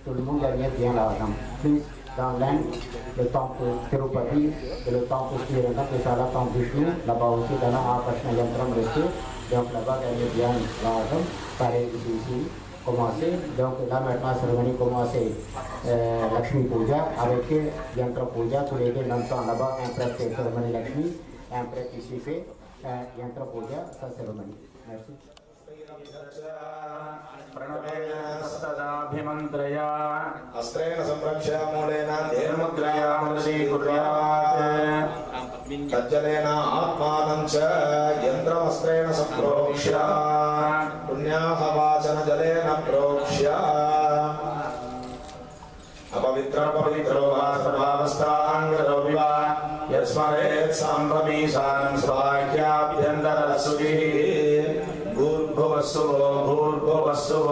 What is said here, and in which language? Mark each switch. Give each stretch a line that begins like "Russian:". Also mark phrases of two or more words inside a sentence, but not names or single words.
French: tout le monde gagne bien l'argent. Plus dans l'Inde, le temple Tirupati et le temple Srirangam, c'est ça, le temple Vishnu, là-bas aussi, dans l'Akashna Yantram resté, donc là-bas gagne bien l'argent, pareil ici. Commencer. Donc là maintenant, cérémonie commencée Lakshmi Puja avec Yantra Puja. Tous les deux même temps là-bas, un prêtre fait cérémonie Lakshmi, un prêtre ici fait Yantra Puja, sa cérémonie. Merci.
Sanskrit: प्रणवेन अस्त्रेण संरक्ष्य मूलेन मुद्रया कुर्यात् तज्जलेन आत्मानं च यन्त्रमस्त्रेण सम्प्रोक्ष्य पुण्याहवाचन जलेन प्रोक्ष्य अपवित्रो वा सर्वावस्थाङ्गतो विवा यस्मरेत् साम्भवीशानं स्वाख्याभ्यन्तरसुभिः भूर्भुवस्सुवो भूर्भुवस्सुवो